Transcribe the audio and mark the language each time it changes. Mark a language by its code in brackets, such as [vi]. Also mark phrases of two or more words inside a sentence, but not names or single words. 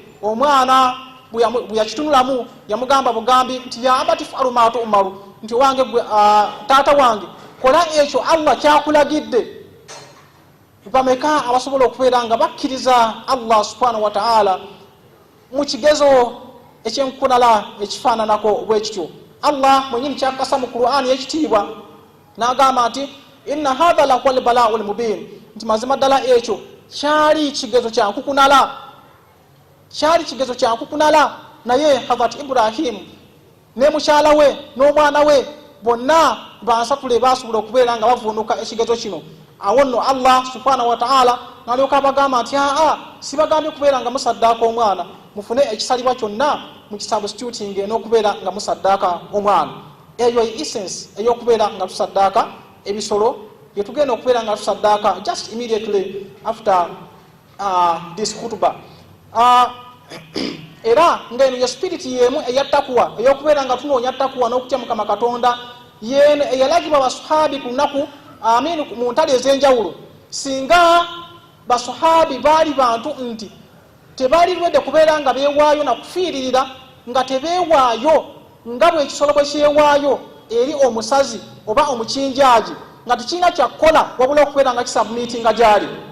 [lg] Omwana bwe yakitunulamu yamugamba bugambi nti [ar] يا أبت افعل ما تؤمر [lg] nti wange taata wange kola ekyo Allah kyakulagidde. Bameka abasobola okubeera nga bakkiriza Allah [ar] سبحانه وتعالى [lg] mu kigezo ekyenkunala ekifaananako bwe kityo. Allah mwenyini kyakasa mu Qur'ani ekitiibwa n'agamba nti [ar] إن هذا لهو البلاء المبين [lg] nti mazima ddala ekyo kyali kigezo kyankukunala. Naye Hazrat Ibrahim ne mukyala we n'omwana we bonna bansatule basobola okubeera nga bavuunuka ekigezo kino awo nno Allah [ar] سبحانه وتعالى [lg] n'alyoka abagamba nti sibagambye okubeera nga musaddaaka omwana, mufune ekisalibwa kyonna mu kisubstituting n'okubeera nga musaddaaka omwana. Eyo essence ey'okubeera nga tusaddaaka ebisolo bye tugenda okubeera nga tusaddaaka [en] just immediately after this khutbah. [lg] Era ng'eno ye spirit yemu eyattakuwa ey'okubeera nga tunoonya ttakuwa n'okutya Mukama Katonda yeene eyalagibwa basuhabi ku lunaku mu ntalo ez'enjawulo. Singa basuhabi baali bantu nti tebaali lwedde kubeera nga beewaayo na kufiiririra nga tebeewaayo nga bwe ekisolo bwe kyewaayo eri omusazi oba omukinjaaji nga tekirina kyakkola wabula okubeera nga kisubmitinga gyali.